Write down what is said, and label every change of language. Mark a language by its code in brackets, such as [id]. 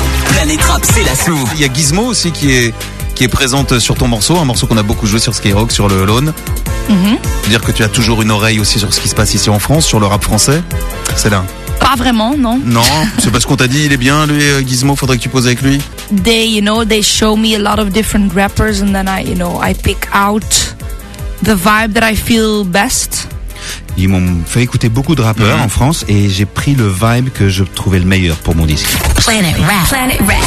[fr] Planet Rap, c'est la sou. Il y a Gizmo aussi qui est présente sur ton morceau, un morceau qu'on a beaucoup joué sur Skyrock, sur le Alone. Mm-hmm. Dire que tu as toujours une oreille aussi sur ce qui se passe ici en France, sur le rap français, c'est là. Pas vraiment, non. Non, c'est parce qu'on t'a dit il est bien lui, Gizmo. Faudrait que tu poses avec lui. [en] They show me a lot of different rappers and then I pick out the vibe that I feel best. [fr] Ils m'ont fait écouter beaucoup de rappeurs en France et j'ai pris le vibe que je trouvais le meilleur pour mon disque. Planet Rap.